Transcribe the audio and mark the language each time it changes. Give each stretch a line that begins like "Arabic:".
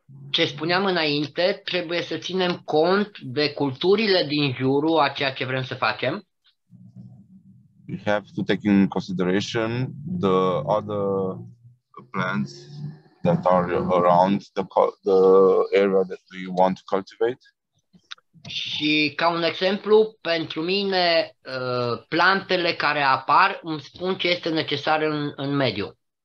Romanian: Ce spuneam înainte, trebuie să ținem cont de culturile din jurul a ceea ce vrem să facem.
English: We have to take in consideration the other plants that are around the area that we want to cultivate.
Romanian: Și ca un exemplu, pentru mine, plantele care apar îmi spun ce este necesar în mediu.